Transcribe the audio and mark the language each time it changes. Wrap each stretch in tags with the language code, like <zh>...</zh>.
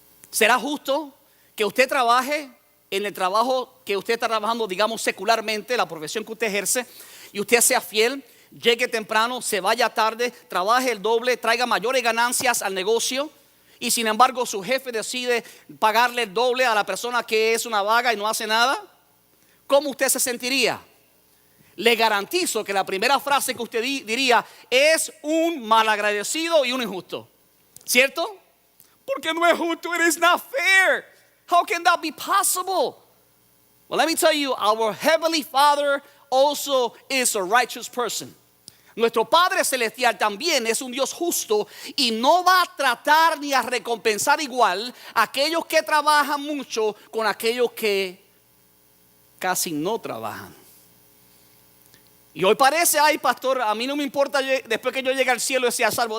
<es>¿Será justo que usted trabaje en el trabajo que usted está trabajando, digamos secularmente, la profesión que usted ejerce, y usted sea fiel, llegue temprano, se vaya tarde, trabaje el doble, traiga mayores ganancias al negocio, y sin embargo su jefe decide pagarle el doble a la persona que es una vaga y no hace nada? ¿Cómo usted se sentiría? Le garantizo que la primera frase que usted diría es un malagradecido y un injusto. ¿Cierto? Porque no es justo.</es> <en>It is not fair. How can that be possible? Well, let me tell you, our Heavenly Father also is a righteous person.</en> <es>Nuestro Padre Celestial también es un Dios justo y no va a tratar ni a recompensar igual a aquellos que trabajan mucho con aquellos que casi no trabajan. Y hoy parece: ay, pastor, a mí no me importa después que yo llegue al cielo y sea salvo.</es>